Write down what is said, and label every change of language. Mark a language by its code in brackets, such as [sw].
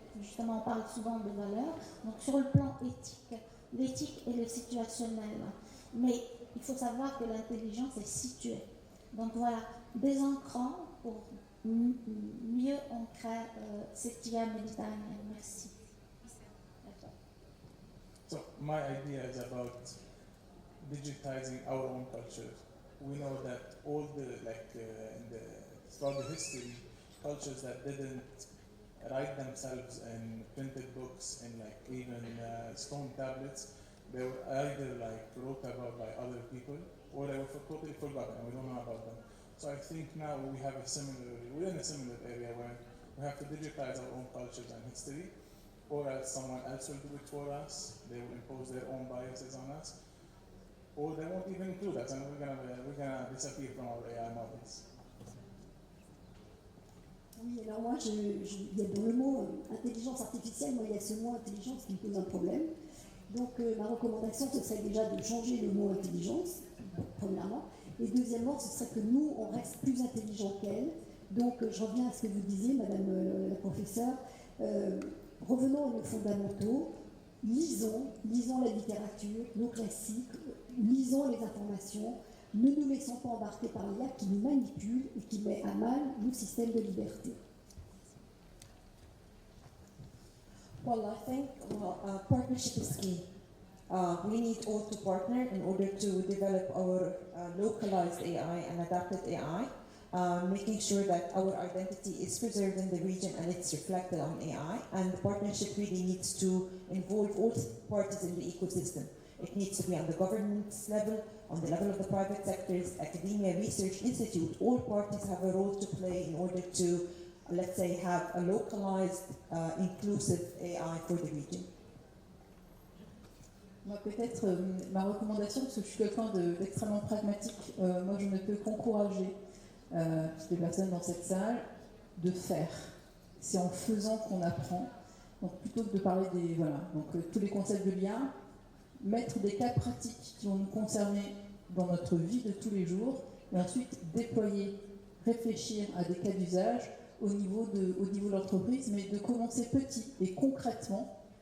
[fr] Justement, on parle souvent de valeurs. Donc, sur le plan éthique, l'éthique et le situationnel. Mais il faut savoir que l'intelligence est située. Donc voilà, désancrant pour mieux ancrer cette IA méditerranéenne. Merci. [en] So my idea is about digitizing our own culture. We know that all throughout the history, cultures that didn't write themselves in printed books and even stone tablets, they were either wrote about by other people or they were totally forgotten. We don't know about them. So I think now we're in a similar area where we have to digitize our own cultures and history, or else someone else will do it for us. They will impose their own biases on us, or they won't even include us, and we're gonna disappear from our AI models. [fr] Oui, alors moi, il y a dans le mot intelligence artificielle, moi, il y a ce mot intelligence qui me pose un problème. Donc, ma recommandation, ce serait déjà de changer le mot intelligence, premièrement. Et deuxièmement, ce serait que nous, on reste plus intelligents qu'elle. Donc, je reviens à ce que vous disiez, Madame la professeure. Revenons à nos fondamentaux. Lisons la littérature, nos classiques, lisons les informations. Ne nous laissons pas embarquer par l'IA qui nous manipule et qui met à mal nos systèmes de liberté. [en] Well, I think partnership is key. We need all to partner in order to develop our localized AI and adapted AI. making sure that our identity is preserved in the region and it's reflected on AI. And the partnership really needs to involve all parties in the ecosystem. It needs to be on the governance level, on the level of the private sectors, academia, research institute. All parties have a role to play in order to, let's say, have a localized, inclusive AI for the region. [fr] Moi, peut-être ma recommandation, parce que je suis quelqu'un d'extrêmement pragmatique, moi je ne peux qu'encourager toutes les personnes dans cette salle de faire. C'est en faisant qu'on apprend. Donc plutôt que de parler des tous les concepts de l'IA, mettre des cas pratiques qui vont nous concerner dans notre vie de tous les jours, et ensuite déployer, réfléchir à des cas d'usage au niveau de l'entreprise, mais de commencer petit et concrètement